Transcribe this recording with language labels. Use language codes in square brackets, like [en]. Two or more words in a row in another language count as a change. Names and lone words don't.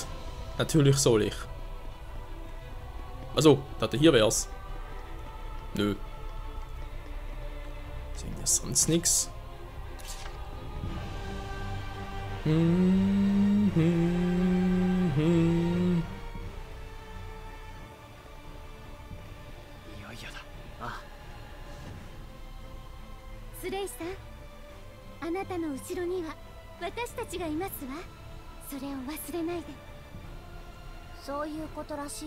[de] Natürlich soll ich. Also, dachte hier wär's. Nö. Sehen wir sonst nichts. [ja] Srei-san, あなたの後ろには私たちがいますわ。それを忘れないで。そういうことらしいわ。